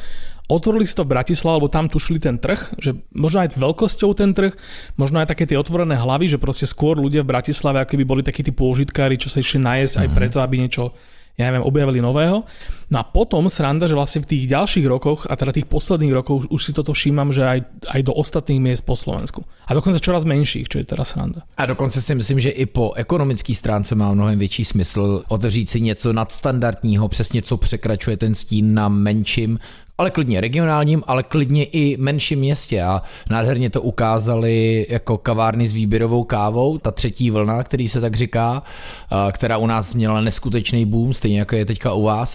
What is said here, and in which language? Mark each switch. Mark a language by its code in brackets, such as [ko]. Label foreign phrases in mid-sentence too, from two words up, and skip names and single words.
[sk] Otvorili si to v Bratislave, lebo tam tušili ten trh, že možno aj veľkosťou ten trh, možno aj také tie otvorené hlavy, že proste skôr ľudia v Bratislave akoby boli takí tí pôžitkári, čo sa išli najesť aj preto, aby niečo objavili nového. No a potom sranda, že vlastne v tých ďalších rokoch, a teda tých posledných rokoch už si toto všímam, že aj do ostatných miest po Slovensku. A dokonce čoraz menších, čo je teda sranda. [cs] A dokonce si myslím, že i po ekonomické stránce má mnohem větší smysl otevřít si něco nadstandardního, přesně co překračuje ten stín na menším, ale klidně regionálním, ale klidně i menším městě. A nádherně to ukázali jako kavárny s výběrovou kávou, ta třetí vlna, který se tak říká, která u nás měla neskutečný boom, stejně jako je teďka u vás.